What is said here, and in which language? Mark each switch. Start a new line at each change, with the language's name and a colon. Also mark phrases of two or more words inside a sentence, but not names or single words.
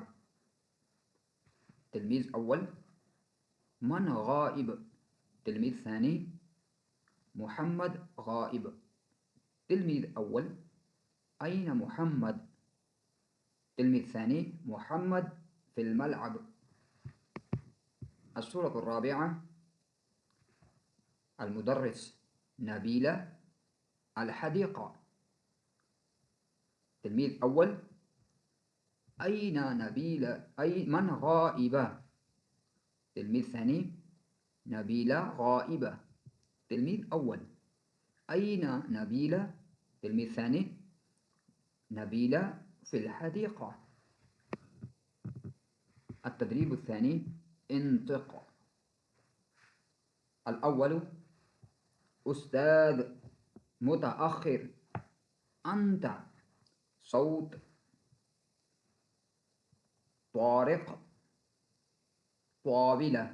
Arabic: تلميذ أول من غائب. تلميذ ثاني محمد غائب. تلميذ أول أين محمد. تلميذ ثاني محمد في الملعب. الصورة رابعة المدرس نبيلة الحديقة. تلميذ أول أين نبيلة أي من غائبة. تلميذ ثاني نبيلة غائبة. تلميذ أول أين نبيلة. تلميذ ثاني نبيلة في الحديقة. التدريب الثاني انطق. الأول أستاذ متأخر أنت. صوت طارق طاولة.